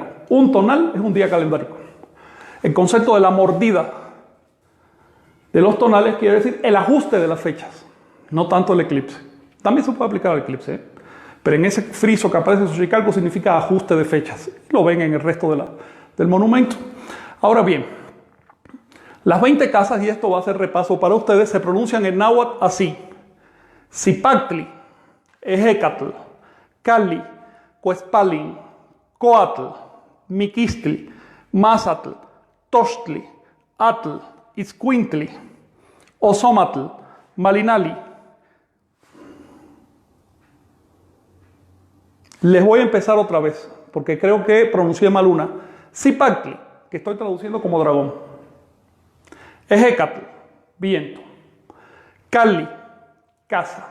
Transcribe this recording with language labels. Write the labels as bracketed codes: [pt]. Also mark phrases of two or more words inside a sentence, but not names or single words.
[es] Un tonal es un día calendárico. El concepto de la mordida de los tonales quiere decir el ajuste de las fechas, no tanto el eclipse. También se puede aplicar al eclipse, pero en ese friso que aparece en Xochicalco significa ajuste de fechas. Lo ven en el resto del monumento. Ahora bien, las 20 casas, y esto va a ser repaso para ustedes, se pronuncian en náhuatl así. [nah] Zipactli, Ejecatl, Calli, Cuespalin, Coatl, Miquistli, Mazatl, Tochtli, Atl, Itzcuintli, Ozomatl, Malinali. [es] Les voy a empezar otra vez, porque creo que pronuncié mal una. Zipactli, que estoy traduciendo como dragón. Ejecatl, viento. Calli, casa.